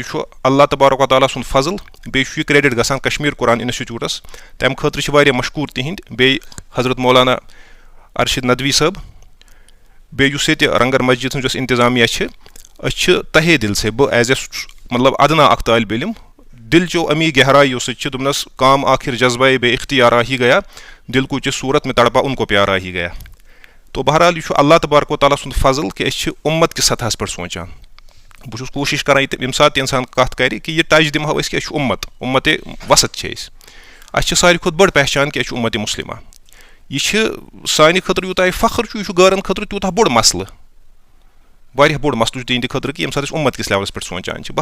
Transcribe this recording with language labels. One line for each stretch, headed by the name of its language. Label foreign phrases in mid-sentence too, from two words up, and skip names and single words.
Kashmiri: یہِ چھُ
Arabic: اللہ تبارک و تعالیٰ
Kashmiri: سُنٛد فضل. بیٚیہِ چھُ یہِ کریڈٹ گژھان کشمیر قرآن انسٹِچوٗٹس. تمہِ خٲطرٕ چھِ واریاہ مشکوٗر تِہنٛدۍ بیٚیہِ حضرت مولانا ارشد ندوی صٲب بیٚیہِ یُس ییٚتہِ رنگر مسجد ہٕنٛز یۄس انتظامیہ چھِ أسۍ چھِ
Urdu: تہے دل سے
Kashmiri: بہٕ ایز اے مطلب ادنا اکھ طالب علم دل چو امی گہرائیوں سۭتۍ چھِ دوٚپنس کام آخر
Urdu: جذبہ بے اختیارا ہی گیا دل کو چہِ صوٗرت میں تڑپا ان کو پیارا ہی گیا.
Kashmiri: تو بہرحال یہ چھُ
Arabic: اللہ تبارک و تعالیٰ
Kashmiri: سُنٛد فضل کہ أسۍ چھِ اُمت کِس سطحس پٮ۪ٹھ سونٛچان. بہٕ چھُس کوٗشِش کران ییٚمہِ ساتہٕ تہِ اِنسان کتھ کرِ کہ یہِ ٹچ دِمہو أسۍ کہ أسۍ چھِ اُمت وسط چھِ أسۍ. اَسہِ چھِ ساروی کھۄتہٕ بٔڑ پہچان کہ أسۍ چھِ اُمت مُسلمہ. یہِ چھِ سانہِ خٲطرٕ یوٗتاہ یہِ فخر چھُ یہِ چھُ غٲرن خٲطرٕ تیوٗتاہ بوٚڑ مسلہٕ واریاہ بوٚڑ مسلہٕ چھُ تِہنٛدِ خٲطرٕ کہ ییٚمہِ ساتہٕ أسۍ اُمت کِس لیولس پٮ۪ٹھ سونٛچان چھِ.